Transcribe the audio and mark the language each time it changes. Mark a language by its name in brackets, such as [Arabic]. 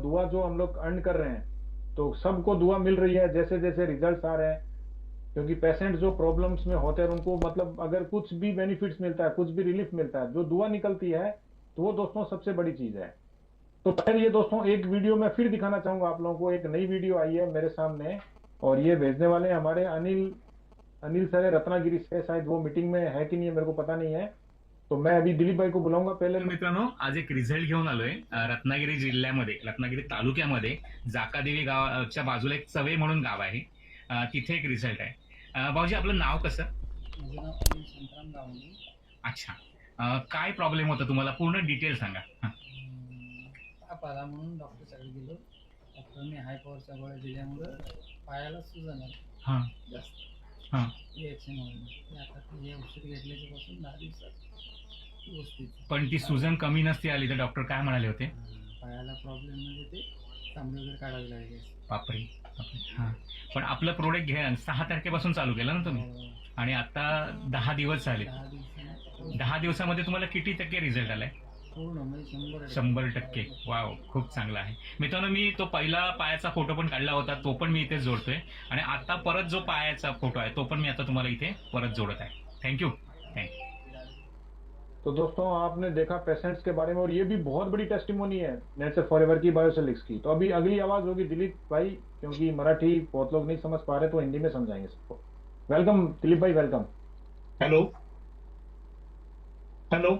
[Hindi] दुआ जो हम लोग अर्न कर रहे हैं, तो सबको दुआ मिल रही है जैसे जैसे रिजल्ट आ रहे हैं, क्योंकि पेशेंट जो प्रॉब्लम्स में होते हैं उनको मतलब अगर कुछ भी बेनिफिट्स मिलता है, कुछ भी रिलीफ मिलता है, जो दुआ निकलती है, तो वो दोस्तों सबसे बड़ी चीज है। तो पहले ये दोस्तों एक वीडियो मैं फिर दिखाना चाहूंगा आप लोगों को। एक नई वीडियो आई है मेरे सामने, और ये भेजने वाले हैं हमारे अनिल सर है, रत्नागिरी से। शायद वो मीटिंग में है कि नहीं है मेरे को पता नहीं है, तो मैं अभी दिलीप भाई को बुलाऊंगा पहले। [Marathi] मित्रांनो, आज एक रिझल्ट घेऊन आलोय रत्नागिरी जिल्ह्यामध्ये, रत्नागिरी तालुक्यामध्ये जाकादेवी गावाच्या बाजूला एक चवे म्हणून गाव आहे, तिथे एक रिझल्ट आहे। भाऊजी आपलं नाव कसं? माझं नाव अनिल शांताराम गावंडे. अच्छा, काय प्रॉब्लेम होता तुम्हाला, पूर्ण डिटेल सांगा. ताप आला म्हणून डॉक्टरकडे गेलो. डॉक्टरने हाय पॉवरच्या गोळ्या दिल्यामुळं पायाला सुजन आली हा जास्त हा रिएक्शनमुळे. आता ते औषध घेतल्याच्या पासून 10 दिवसात व्यवस्थित. पण ती सुजन कमी नसती आली तर डॉक्टर काय म्हणाले होते? पायाला प्रॉब्लेम म्हणजे ते तांबे वगैरे काढावे लागले. बापरे. हा, पण आपलं प्रोडक्ट घ्या 6 तारखेपासून चालू केलं ना तुम्ही, आणि आता 10 दिवस झाले. 10 दिवसांनी 10 दिवसामध्ये तुम्हाला किती टक्के रिझल्ट आलाय? पूर्ण म्हणजे 100%. वाव, खूप चांगला आहे मित्रांनो. मी तो पहिला पायाचा फोटो पण काढला होता, तो पण मी इथे जोडतोय, आणि आता परत जो पायाचा फोटो आहे तो पण मी आता तुम्हाला इथे परत जोडत आहे. [English] Thank you. [Hindi] तो दोस्तों आपने देखा पेशेंट्स के बारे में, और ये भी बहुत बड़ी टेस्टिमोनी है नेचर फॉरएवर की, बायोसोलिक्स की। तो अभी अगली आवाज होगी दिलीप भाई, क्योंकि मराठी बहुत लोग नहीं समझ पा रहे, तो हिंदी में समझाएंगे सबको। [English] Welcome Dilip भाई, welcome. Hello hello.